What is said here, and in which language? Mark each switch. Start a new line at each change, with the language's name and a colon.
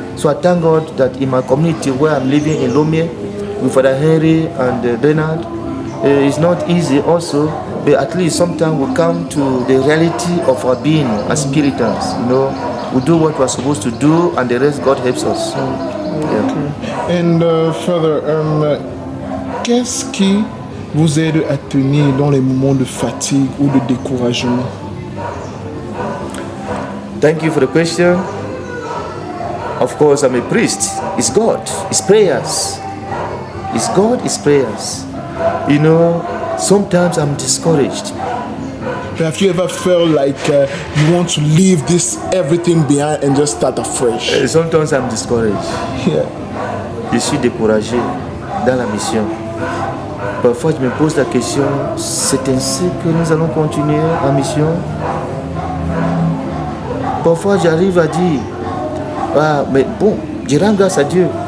English: So I thank God that in my community where I'm living in Lomé with Father Henry and Bernard, it's not easy also, but at least sometimes we come to the reality of our being as Puritans, you know. We do what we're supposed to do, and the rest God helps us. And further,
French: qu'est-ce qui vous aide à tenir dans les moments de fatigue ou de découragement?
English: Thank you for the question. Of course, I'm a priest. It's God. It's prayers. It's God. It's prayers. You know, sometimes I'm discouraged. Have you ever felt like you want to leave everything behind and just start afresh? Sometimes I'm discouraged. Yeah.
French: Je suis découragé dans la mission. Parfois, je me pose la question, c'est ainsi que nous allons continuer en mission? Parfois, j'arrive à dire, ah, mais bon, je rends grâce à Dieu.